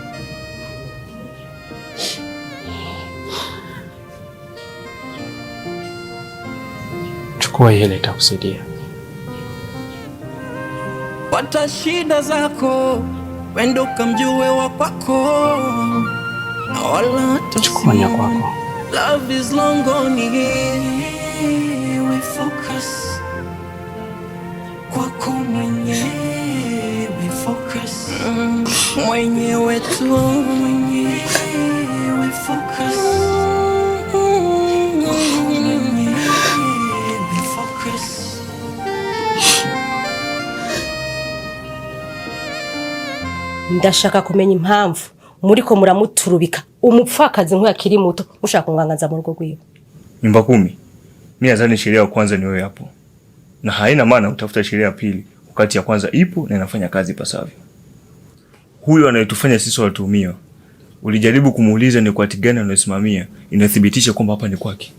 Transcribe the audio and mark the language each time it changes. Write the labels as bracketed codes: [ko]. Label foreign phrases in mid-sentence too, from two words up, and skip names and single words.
[sw] Chukua ile itakusaidia. Pata shida zako, wendo kamjue wa kwako. Wala chukua kwako. [en] Love is long gone. We focus [sw] kwako mwenyewe, [en] focus [sw] mwenyewe tu, mwenyewe [en] focus. [rn] Ndashaka kumenya impamvu muriko muramuturubika umupfakazi nk'akiri muto mushaka kungangaza mu rugo rwiwe. [sw] Nyumba 10. Mimi nadhani sheria ya kwanza ni wewe hapo. Na haina maana utafuta sheria ya pili wakati ya kwanza ipo na inafanya kazi pasavyo. Huyo anayetufanya sisi watuhumiwa, ulijaribu kumuuliza ni kwa tigani anayosimamia inathibitisha kwamba hapa ni kwake.